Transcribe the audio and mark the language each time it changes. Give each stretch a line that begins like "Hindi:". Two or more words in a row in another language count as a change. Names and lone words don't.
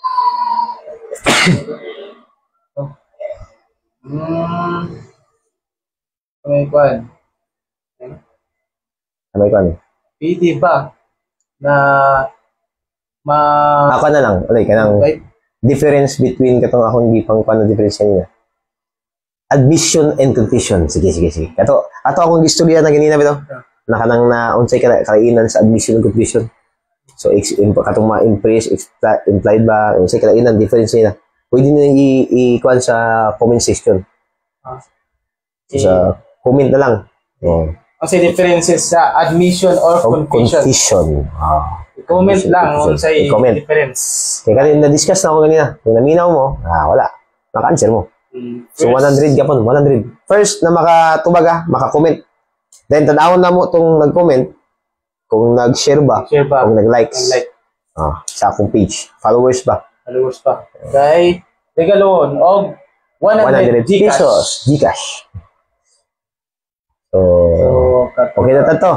Cebuano: may kwan. Ano ikuan? Pwede ba na Ako na lang. Alay, kanang difference between katong akong gipang kuan na difference niya.
English: Admission and confession.
Cebuano: Sige. Ato akong istorya na ganina bitaw. Na kanang na unsay kalainan sa
English: admission and confession.
Cebuano: So katong ma-impress, implied ba, unsay kalainan difference niya. Pwede niyo i-kuan sa
English: comment section.
Cebuano: Sa comment na lang. Unsay differences sa
English: admission or confession?
Cebuano: Confession. Comment lang unsay difference.
Filipino: Kaya kanina na-discuss na ako kanina.
Cebuano: Kung naminaw mo, wala. Maka-answer mo. So 100 kapon, 100. First na makatubag maka-comment. Then tanawon na mo tong nag-comment kung nag-share ba, kung nag-likes. Sa akong page. Followers ba? Kay regalon og 100 pesos Gcash. So okay na to.